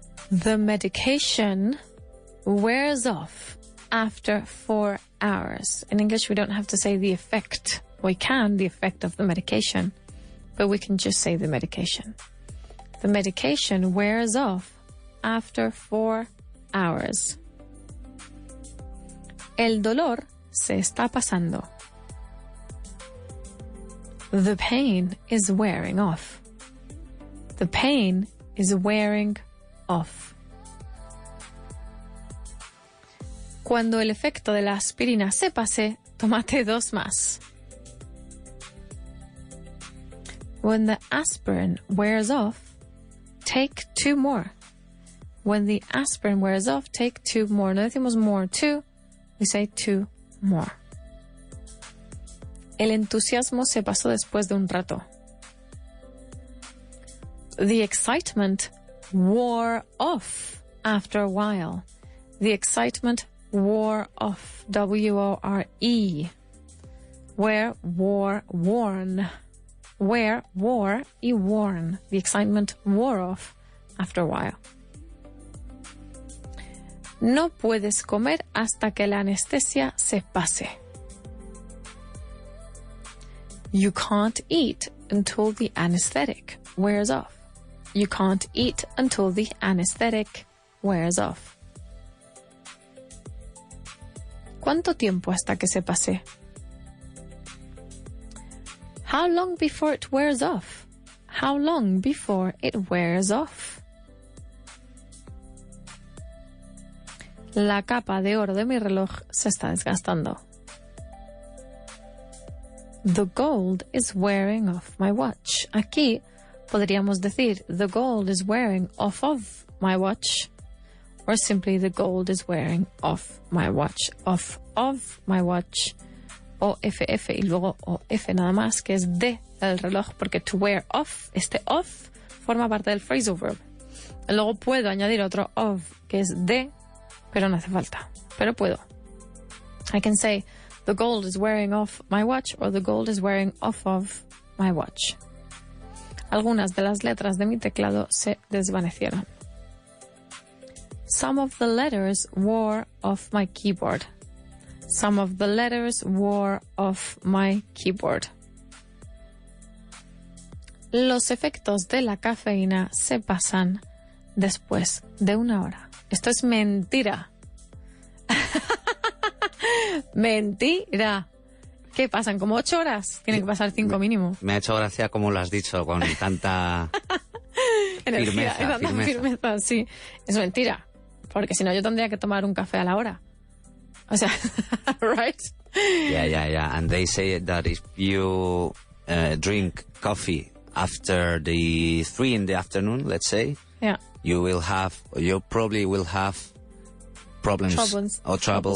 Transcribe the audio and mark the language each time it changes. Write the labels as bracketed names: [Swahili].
[English] The medication wears off after 4 hours. In English, we don't have to say the effect. We can, the effect of the medication, but we can just say the medication. The medication wears off after 4 hours. [Spanish] El dolor se está pasando. [English] The pain is wearing off. The pain is wearing off. [Spanish] Cuando el efecto de la aspirina se pase, tómate 2 más. [English] When the aspirin wears off, take 2 more. When the aspirin wears off, take 2 more. [Spanish] No decimos [English] more 2, we say 2 more. [Spanish] El entusiasmo se pasó después de un rato. [English] The excitement wore off after a while. The excitement wore off. W-O-R-E. Wear, wore, worn. Wear, wore y worn. The excitement wore off after a while. [Spanish] No puedes comer hasta que la anestesia se pase. [English] You can't eat until the anesthetic wears off. You can't eat until the anesthetic wears off. [Spanish] ¿Cuánto tiempo hasta que se pase? [English] How long before it wears off? How long before it wears off? [Spanish] La capa de oro de mi reloj se está desgastando. [English] The gold is wearing off my watch. [Spanish] Aquí podríamos decir [English] the gold is wearing off of my watch. Or simply the gold is wearing off my watch. Off of my watch. [Spanish] O-F-F y luego O-F nada más, que es de el reloj, porque to wear off, este off forma parte del phrasal verb. Luego puedo añadir otro of, que es de, pero no hace falta. Pero puedo. [English] I can say the gold is wearing off my watch or the gold is wearing off of my watch. [Spanish] Algunas de las letras de mi teclado se desvanecieron. [English] Some of the letters wore off my keyboard. Some of the letters wore off my keyboard. [Spanish] Los efectos de la cafeína se pasan después de 1 hora. Esto es mentira. Mentira. ¿Qué pasan? ¿Como 8 horas? Tienen que pasar 5 mínimo. Me ha hecho gracia como lo has dicho, con tanta firmeza, sí. Es mentira. Porque si no, yo tendría que tomar un café a la hora. O sea, [English] right? Yeah. And they say that if you drink coffee after the 3 in the afternoon, let's say, you probably will have problems or trouble